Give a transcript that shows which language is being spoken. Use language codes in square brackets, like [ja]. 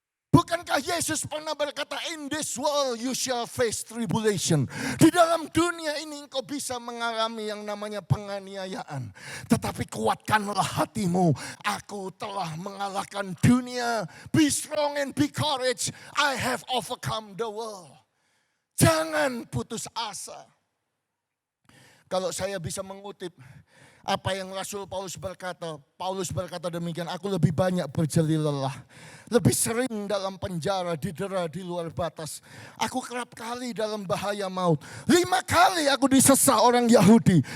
[id] Bukankah Yesus pernah berkata, [en] in this world you shall face tribulation. [id] Di dalam dunia ini engkau bisa mengalami yang namanya penganiayaan. Tetapi kuatkanlah hatimu. Aku telah mengalahkan dunia. [en] Be strong and be courage. I have overcome the world. [id] Jangan putus asa. Kalau saya bisa mengutip apa yang Rasul Paulus berkata demikian, aku lebih banyak berjeli lelah, lebih sering dalam penjara, didera di luar batas. Aku kerap kali dalam bahaya maut. 5 kali aku disesah orang Yahudi.